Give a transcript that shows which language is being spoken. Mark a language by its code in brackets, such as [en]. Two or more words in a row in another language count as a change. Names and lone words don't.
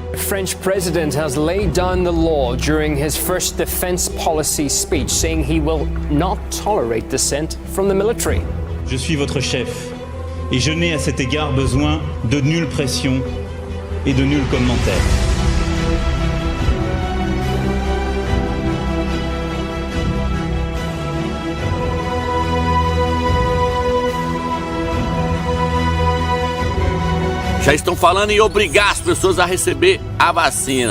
[en] The French president has laid down the law during his first defense policy speech, saying he will not tolerate dissent from the military. [fr] Je suis votre chef et je n'ai à cet égard besoin de nulle pression et de nul commentaire. [pt] Já estão falando em obrigar as pessoas a receber a vacina.